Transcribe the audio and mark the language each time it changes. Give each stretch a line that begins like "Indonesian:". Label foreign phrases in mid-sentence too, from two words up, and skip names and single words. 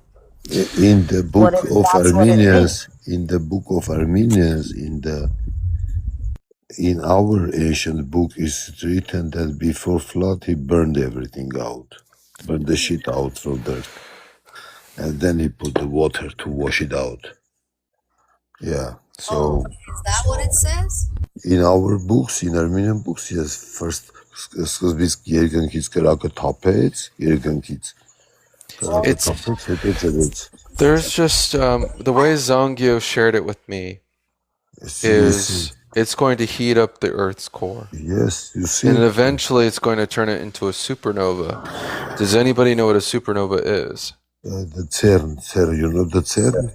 English: In the book of Armenians, in our ancient book is written that before flood he burned everything out, burned the shit out from the earth, and then he put the water to wash it out. Yeah. So is that what it says? In our books, in Armenian books, yes, first
Armenian: սկզբից երկնքից կրակը թափեց, երկնքից կրակը թափեց, հետո ջրեց.
English: There's just the way Zongio shared it with me is it's going to heat up the Earth's core. Yes, you see. And eventually it's going to turn it into a supernova. Does anybody know what a supernova is? The CERN, you know the CERN?